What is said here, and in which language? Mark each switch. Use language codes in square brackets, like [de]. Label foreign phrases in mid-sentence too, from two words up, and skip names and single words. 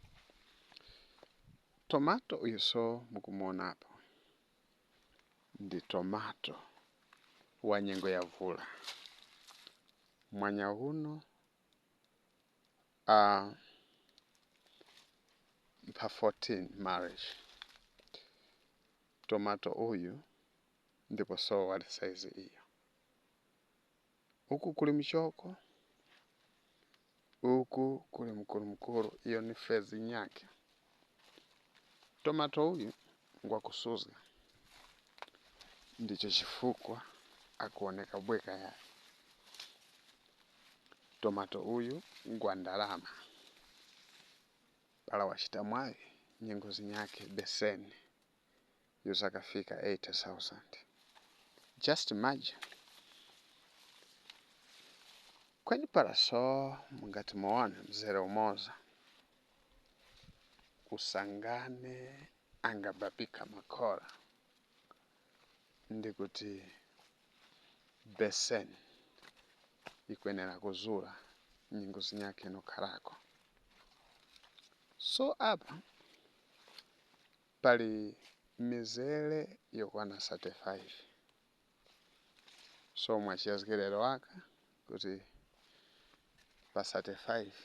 [tum] tomato uyo so mukumona hapo ndi tomato wa nyengo ya vula mwanya huno pa 14 marriage tomato uyu ndipo so wali size iyo huku kuli mchoko huku kuli mkuru iyo ni fezi nyake tomato uyu ngwa kusuza ndicho chifukwa akuoneka bweka ya tomato uyu ngwa ndalama pala wachita mwayi nyengozi nyake beseni yuzakafika 80,000 [en] just imagine [tum] kweni pala so mungati muone mzere umoza usangane angababika makora ndikuti beseni ikwenera kuzura nyengozi nyake nokhalako so apa pali mizere yokwana 35 so mwachiyazikilelo waka kuti pa 35